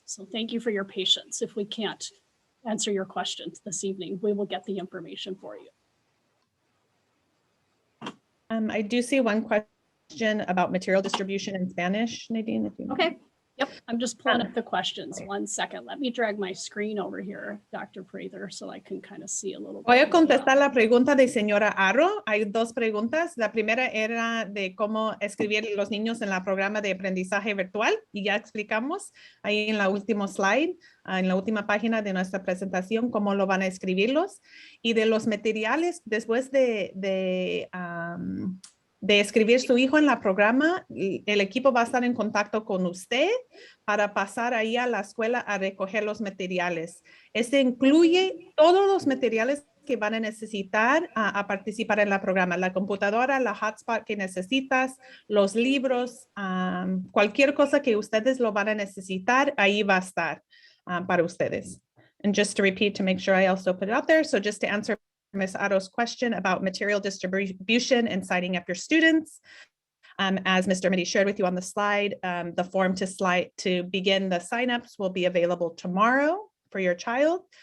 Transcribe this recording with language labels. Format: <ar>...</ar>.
<en>So thank you for your patience. If we can't answer your questions this evening, we will get the information for you. I do see one question about material distribution in Spanish, Nadine. If you Okay. Yep, I'm just pulling up the questions. 1 second. Let me drag my screen over here, Dr. Prather, so I can kind of see a little bit.</en> <es>Voy a contestar la pregunta de señora Aro. Hay dos preguntas. La primera era de cómo escribir los niños en la programa de aprendizaje virtual y ya explicamos ahí en la última slide, en la última página de nuestra presentación, cómo lo van a escribirlos. Y de los materiales, después de escribir su hijo en la programa, el equipo va a estar en contacto con usted para pasar ahí a la escuela a recoger los materiales. Este incluye todos los materiales que van a necesitar a participar en la programa. La computadora, la hotspot que necesitas, los libros, cualquier cosa que ustedes lo van a necesitar, ahí va a estar para ustedes.</es> <en>And just to repeat, to make sure I also put it out there. So just to answer Ms. Aro's question about material distribution and signing up your students. As Ms. Dermody shared with you on the slide, the form to begin the signups will be available tomorrow for your child.</en>